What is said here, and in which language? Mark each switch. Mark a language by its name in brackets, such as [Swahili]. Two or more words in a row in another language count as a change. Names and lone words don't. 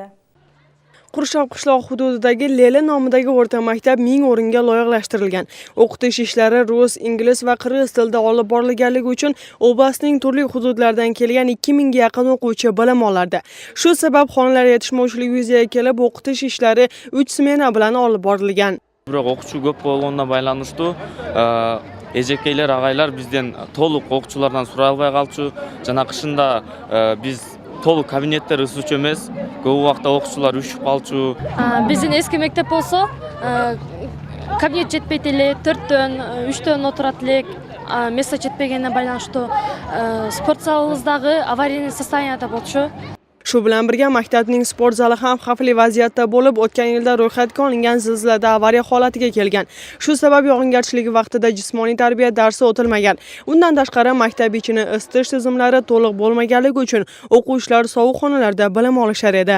[Uzbek] Qurshoq qishloq hududidagi Leli nomidagi o'rta maktab 1000 o'ringa loyihalashtirilgan. O'qitish ishlari rus, ingliz va qirg'iz tilida olib borilganligi uchun oblastning turli hududlaridan kelgan 2000 ga yaqin o'quvchi bilim olardi. Shu sabab xonalar yetishmovchiligi yuzaga kelib, o'qitish ishlari 3 smena bilan olib borilgan. Biroq o'quvchi ko'p bo'lganidan [Kyrgyz] байланыштуу эжекейлер, агайлар бизден толук окуучулардан сурай албай калчу. Жана кышында биз толук кабинеттер ысычу эмес, көп убакта окуучулар үшүп калчу. Биздин эски мектеп болсо, кабинет жетпейт эле, 4төн, 3төн отурат элек. Место жетпегенине байланыштуу спорт залыбыздагы [Russian] аварийный состоянияда [Kyrgyz] болчу. [Uzbek] Shu bilan birga maktabning sport zali ham xavfli vaziyatda bo'lib, o'tgan yilda ro'yxatga olingan zilzilada avariya holatiga kelgan. Shu sabab yog'ingarchilik vaqtida jismoniy tarbiya darsi o'tilmagan. Undan tashqari maktab ichini isitish tizimlari to'liq bo'lmaganligi uchun o'quvchilar sovuq xonalarda bilim olishar edi.